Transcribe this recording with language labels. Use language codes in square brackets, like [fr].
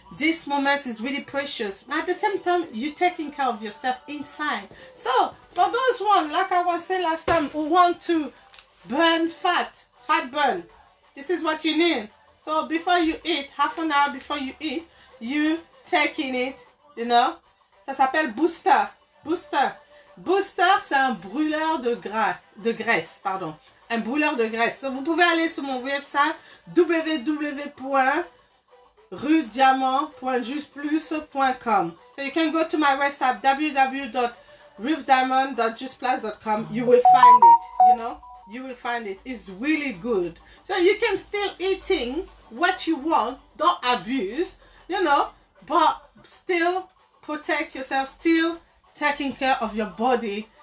[en] This moment is really precious. At the same time, you're taking care of yourself inside. So, for those ones, like I was saying last time, who want to burn fat burn, this is what you need. So, before you eat, half an hour before you eat, you taking it, you know. [fr] Ça s'appelle Booster. Booster, c'est un brûleur de graisse, pardon. Un brûleur de graisse. Donc, vous pouvez aller sur mon website www.ruthdiamant.juiceplus.com. [en] So you can go to my website www.ruthdiamant.juiceplus.com. You will find it, you know. You will find it. It's really good. So you can still eating what you want. Don't abuse, you know, but still protect yourself, still taking care of your body.